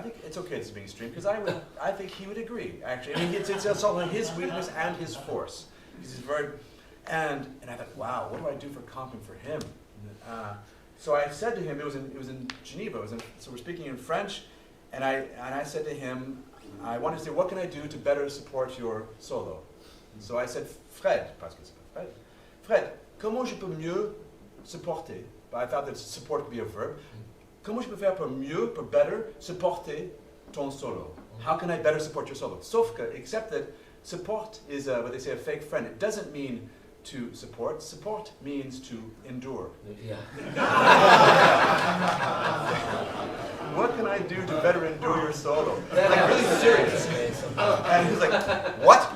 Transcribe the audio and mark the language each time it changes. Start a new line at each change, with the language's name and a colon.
English: I think it's okay it's being streamed, because I think he would agree. Actually, I mean, it's all his weakness and his force. Because he's very, and I thought, wow, what do I do for comping for him? So I said to him, it was in Geneva. So we're speaking in French. And I said to him, I wanted to say, what can I do to better support your solo? So I said,
French: Fred, parce que c'est Fred, comment je peux mieux supporter?
English: But I thought that support could be a verb.
French: Comment je peux faire pour mieux, pour better, supporter ton solo?
English: How can I better support your solo?
French: Sauf que,
English: except that support is what they say, a fake friend. It doesn't mean to support. Support means to endure. Yeah. What can I do to better endure your solo? That's Like really serious. And he's like, what?